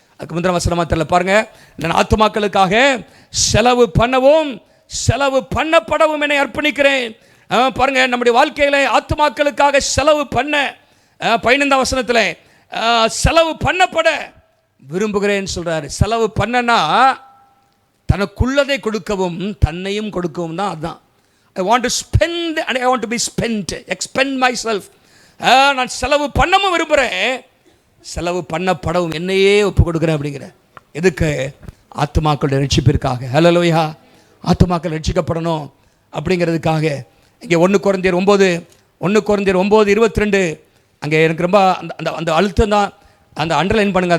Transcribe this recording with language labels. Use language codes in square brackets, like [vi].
[ta] அதுக்கு முந்தின வசனமா தெரியல பாருங்க, நான் ஆத்துமாக்களுக்காக செலவு பண்ணவும் செலவு பண்ணப்படவும் என்னை அர்ப்பணிக்கிறேன். பாருங்க, நம்முடைய வாழ்க்கையில ஆத்துமாக்களுக்காக செலவு பண்ண 15ஆம் வசனத்தில் செலவு பண்ணப்பட விரும்புகிறேன் சொல்றாரு. செலவு பண்ணனா தனக்குள்ளதை கொடுக்கவும் தன்னையும் கொடுக்கவும் தான். அதுதான் [en] I want to spend and I want to be spent, expend myself. [ta] நான் செலவு பண்ணவும் விரும்புகிறேன், செலவு பண்ணப்படவும் என்னையே ஒப்பு கொடுக்குறேன் அப்படிங்கிற. எதுக்கு? ஆத்துமாக்களுடைய ரட்சிப்பிற்காக. ஹல்லேலூயா. ஆத்துமாக்கள் ரட்சிக்கப்படணும் அப்படிங்கிறதுக்காக. இங்கே 1 கொரிந்தியர் 9:22 அங்கே எனக்கு ரொம்ப அந்த அழுத்தம் தான். அந்த அண்டர்லைன் பண்ணுங்க.